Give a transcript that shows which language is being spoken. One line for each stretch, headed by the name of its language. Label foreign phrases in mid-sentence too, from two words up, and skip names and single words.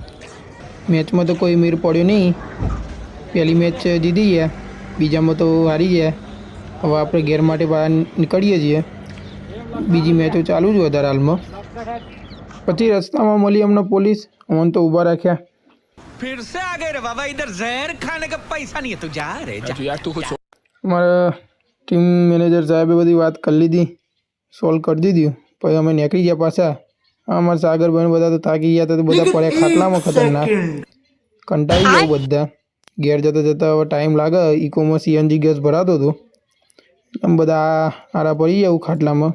Gujarati: મેચમાં તો કોઈ મેર પડ્યો નહીં। પહેલી મેચ જીતી ગયા, બીજામાં તો હારી ગયા। હવે આપણે ઘેર માટે બહાર નીકળીએ છીએ। બીજી મેચો ચાલુ જ વધારે હાલમાં। પછી રસ્તામાં મળી અમને પોલીસ, અમને તો ઊભા રાખ્યા।
Hindi: फिर से आ गए रे बाबा, इधर जहर खाने का पैसा नहीं है, तू जा रे जा यार, तू कुछ
Gujarati: અમારા ટીમ મેનેજર સાહેબે બધી વાત કરી લીધી, સોલ્વ કરી દીધી। પછી અમે નીકળી ગયા પાછા। અમારા સાગરભાઈ બધા તો થાકી ગયા હતા, તો બધા પડ્યા ખાટલામાં ખતરનાક, કંટાળી ગયા બધા। ઘેર જતા જતા હવે ટાઈમ લાગે। ઇકોમાં સીએનજી ગેસ ભરાતો હતો, આમ બધા આરા પડી ગયા ખાટલામાં।